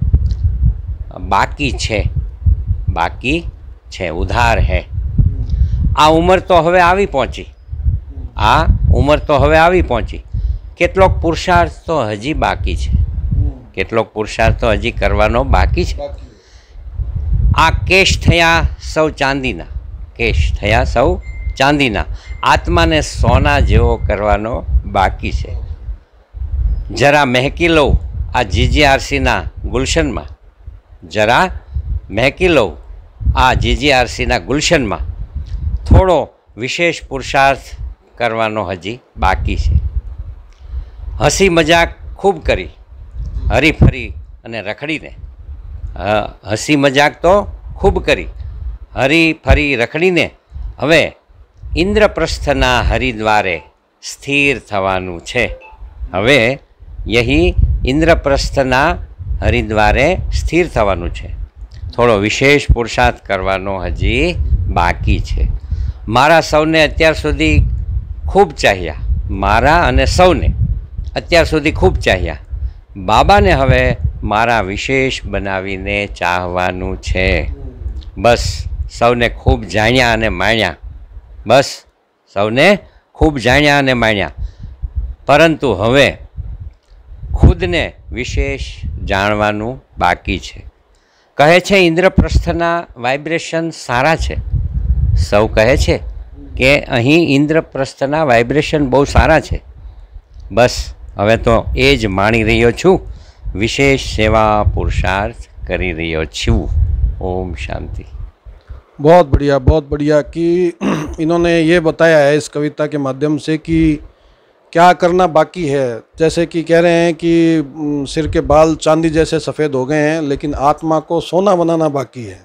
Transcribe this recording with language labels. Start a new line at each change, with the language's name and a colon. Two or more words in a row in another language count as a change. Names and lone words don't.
Gujarati: બાકી છે ઉધાર હૈ, આ ઉમર તો હવે આવી પહોંચી, કેટલોક પુરુષાર્થ તો હજી બાકી છે, કેટલોક પુરુષાર્થ તો હજી કરવાનો બાકી છે। આ કેશ થયા સૌ ચાંદીના, આત્મા ને સોના જેવો કરવાનો બાકી છે। જરા મહકી લો આ જીજીઆરસી ના ગુલશન મેં, જરા મહકી લો આ જીજીઆરસી ના ગુલશન મેં, થોડો વિશેષ પુરુષાર્થ કરવાનો હજી બાકી છે। હસી મજાક ખૂબ કરી, હરી ફરી અને રખડીને, હસી મજાક તો ખૂબ કરી, હરી ફરી રખડીને હવે ઇંદ્રપ્રસ્થના હરિદ્વારે સ્થિર થવાનું છે। હવે યહી ઇંદ્રપ્રસ્થના હરિદ્વારે સ્થિર થવાનું છે, થોડો વિશેષ પુરુષાર્થ કરવાનો હજી બાકી છે। મારા સૌને અત્યાર સુધી ખૂબ ચાહ્યા, મારા અને સૌને અત્યાર સુધી ખૂબ ચાહ્યા, બાબાને હવે મારા વિશેષ બનાવીને ચાહવાનું છે। બસ સૌને ખૂબ જાણ્યા અને માણ્યા, બસ સૌને ખૂબ જાણ્યા અને માણ્યા, પરંતુ હવે ખુદને વિશેષ જાણવાનું બાકી છે। કહે છે ઇંદ્રપ્રસ્થના વાઇબ્રેશન સારા છે, સૌ કહે છે કે અહીં ઇંદ્રપ્રસ્થના વાઇબ્રેશન બહુત સારા છે। બસ હવે તો એ જ માણી રહ્યો છું, વિશેષ સેવા પુરુષાર્થ કરી રહ્યો છું। ઓમ શાંતિ।
Hindi: बहुत बढ़िया कि इन्होंने ये बताया है इस कविता के माध्यम से कि क्या करना बाकी है। जैसे कि कह रहे हैं कि सिर के बाल चांदी जैसे सफ़ेद हो गए हैं, लेकिन आत्मा को सोना बनाना बाकी है।